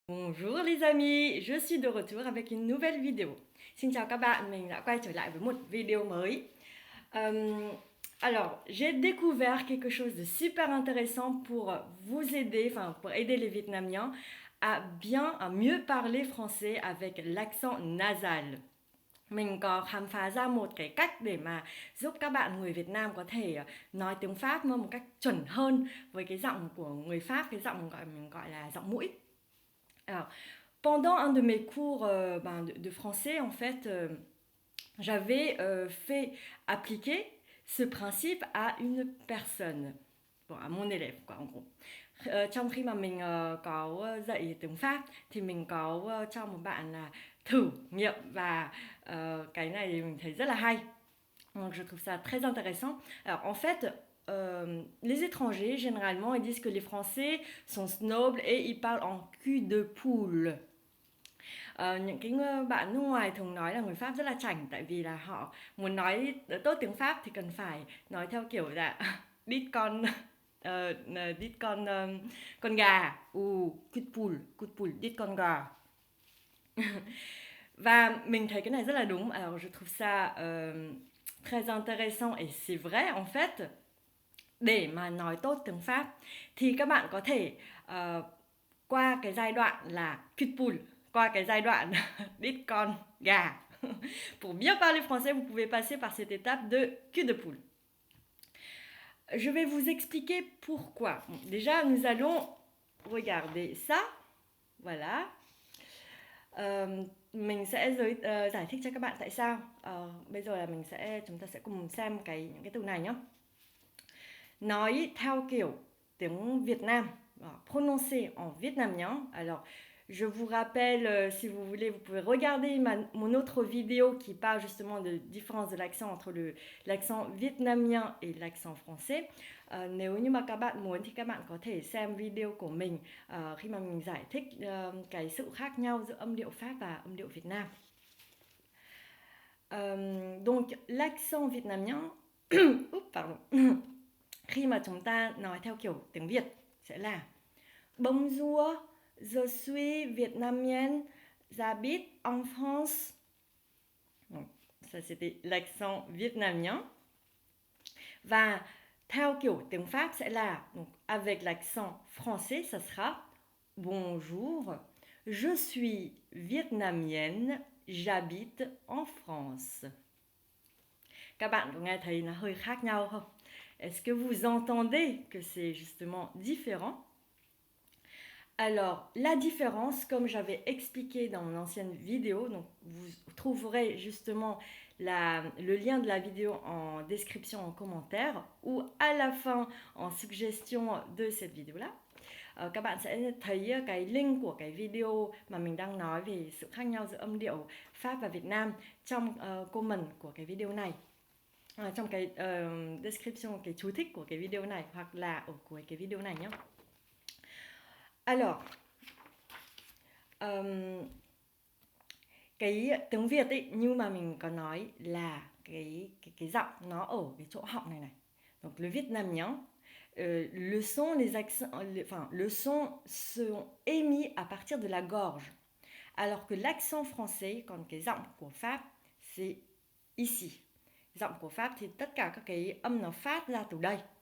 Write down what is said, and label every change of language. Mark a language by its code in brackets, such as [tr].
[fr] Bonjour les amis, je suis de retour avec une nouvelle vidéo. [vi] Xin chào các bạn, mình đã quay trở lại với một video mới. [fr] Alors, j'ai découvert quelque chose de super intéressant pour vous aider, enfin pour aider les Vietnamiens à mieux parler français avec l'accent nasal. [vi] Mình có khám phá ra một cái cách để mà giúp các bạn người Việt Nam có thể nói tiếng Pháp một cách chuẩn hơn với cái giọng của người Pháp, cái giọng mình gọi là giọng mũi. [fr] Alors, pendant un de mes cours de français, en fait, j'avais fait appliquer ce principe à une personne, bon, à mon élève, quoi, en gros. [vi] Trong khi mà mình có dạy tiếng Pháp thì mình có cho một bạn là thử nghiệm và cái này mình thấy rất là hay. [fr] Donc je trouve ça très intéressant. Alors en fait, les étrangers, généralement, ils disent que les Français sont snobs et ils parlent en cul de poule. [vi] Những cái bạn nước ngoài thường nói là người Pháp rất là chảnh tại vì là họ muốn nói tốt tiếng Pháp thì cần phải nói theo kiểu là đít con đít con gà cút pul đít con gà. Và mình thấy cái này rất là đúng. [fr] Alors je trouve ça très intéressant et c'est vrai en fait. [vi] Để mà nói tốt tiếng Pháp thì các bạn có thể qua cái giai đoạn là cutpool, qua cái giai đoạn đít con gà. [fr] Pour bien parler français, vous pouvez passer par cette étape de cul de poule. Je vais vous expliquer pourquoi. Bon, déjà, nous allons regarder ça. Voilà. [vi] Mình sẽ giải thích cho các bạn tại sao. Bây giờ là chúng ta sẽ cùng xem những cái từ này nhé. Nói theo kiểu tiếng Việt Nam, [fr] prononcé en vietnamien. Alors, je vous rappelle, si vous voulez, vous pouvez regarder mon autre vidéo qui parle justement de différence de l'accent entre l'accent vietnamien et l'accent français. [vi] Nếu như mà các bạn muốn thì các bạn có thể xem video của mình khi mà mình giải thích cái sự khác nhau giữa âm điệu Pháp và âm điệu Việt Nam. [fr] Donc, l'accent vietnamien, pardon. [vi] Khi mà chúng ta nói theo kiểu tiếng Việt sẽ là [fr] Bonjour, je suis vietnamienne, j'habite en France. Donc, ça c'était l'accent vietnamien. [vi] Và theo kiểu tiếng Pháp sẽ là [fr] donc, avec l'accent français, ça sera Bonjour, je suis vietnamienne, j'habite en France. [vi] Các bạn có nghe thấy nó hơi khác nhau không? [fr] Est-ce que vous entendez que c'est justement différent? Alors, la différence, comme j'avais expliqué dans mon ancienne vidéo, donc vous trouverez justement le lien de la vidéo en description, en commentaire, ou à la fin en suggestion de cette vidéo-là. [vi] Các bạn sẽ thấy cái link của cái video mà mình đang nói về sự khác nhau giữa âm điệu Pháp và Việt Nam trong comment của cái video này. Trong cái description, cái chú thích của cái video này hoặc là ở cuối cái video này nhé. Alors, cái tiếng Việt ấy, như mà mình có nói là cái giọng nó ở cái chỗ họng này này. [fr] Donc le vietnamien, le son, les accents, le son sont émis à partir de la gorge. Alors que l'accent français, [vi] còn cái giọng của Pháp, [fr] c'est ici. [vi] Giọng của Pháp thì tất cả các cái âm nó phát ra từ đây.